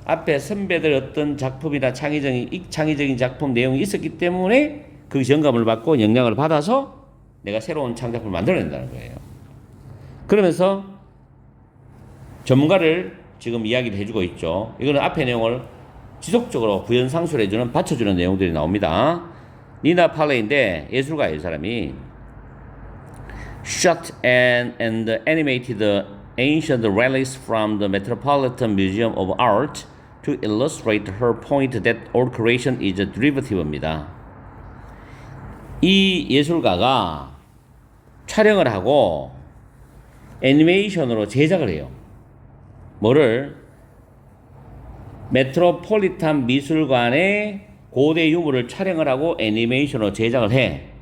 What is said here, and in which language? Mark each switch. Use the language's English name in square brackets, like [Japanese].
[Korean] 앞에 선배들 어떤 작품이나 창의적인 작품 내용이 있었기 때문에 그 영감을 받고 영향을 받아서 내가 새로운 창작품을 만들어낸다는 거예요. 그러면서 전문가를 지금 이야기를 해주고 있죠. 이거는 앞의 내용을 지속적으로 부연상수를 해주는, 받쳐주는 내용들이 나옵니다. 니나 팔레인데 예술가예요, 이 사람이. [English] Shot and animated ancient relics from the Metropolitan Museum of Art to illustrate her point that all creation is derivative입니다. [Korean] 이 예술가가 촬영을 하고 애니메이션으로 제작을 해요. 뭐를? 메트로폴리탄 미술관의 고대 유물을 촬영을 하고 애니메이션으로 제작을 해.